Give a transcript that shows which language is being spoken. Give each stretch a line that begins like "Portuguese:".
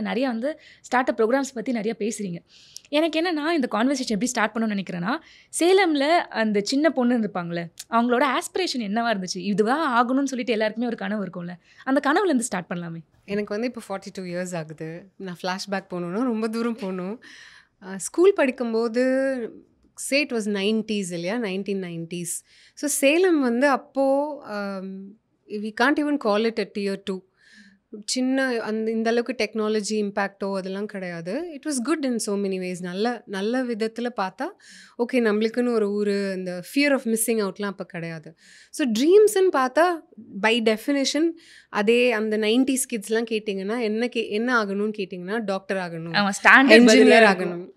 Tamil: நிறையா வந்து start up programs பற்றி நிறையா பேசுகிறீங்க. எனக்கு என்னென்னா இந்த கான்வர்சேஷன் எப்படி ஸ்டார்ட் பண்ணணும்னு நினைக்கிறேன்னா, சேலமில் அந்த சின்ன பொண்ணு இருப்பாங்களே, அவங்களோட ஆஸ்பிரேஷன் என்னவா இருந்துச்சு? இதுதான் ஆகணும்னு சொல்லிட்டு எல்லாருக்குமே ஒரு கனவு இருக்கும்ல, அந்த கனவுலேருந்து ஸ்டார்ட் பண்ணலாமே. எனக்கு வந்து இப்போ 42 இயர்ஸ் ஆகுது. நான் ஃப்ளாஷ்பேக் போகணுன்னா ரொம்ப தூரம் போகணும். ஸ்கூல் படிக்கும்போது இட் வாஸ் 90s இல்லையா, 1990s.
English: ஸோ சேலம் வந்து அப்போது we can't even call it a tier 2.
Tamil: சின்ன இந்த அளவுக்கு டெக்னாலஜி இம்பேக்டோ அதெல்லாம் கிடையாது.
English: It was good in so many ways.
Tamil: நல்ல விதத்தில் பார்த்தா ஓகே, நம்மளுக்குன்னு ஒரு ஊர், இந்த ஃபியர் ஆஃப் மிஸ்ஸிங் அவுட்லாம் அப்போ கிடையாது. ஸோ ட்ரீம்ஸ்ன்னு பார்த்தா பை டெஃபினேஷன் அதே அந்த 90s கிட்ஸ்லாம் கேட்டிங்கன்னா என்ன ஆகணும்னு கேட்டிங்கன்னா டாக்டர் ஆகணும், என்ஜினியர் ஆகணும்.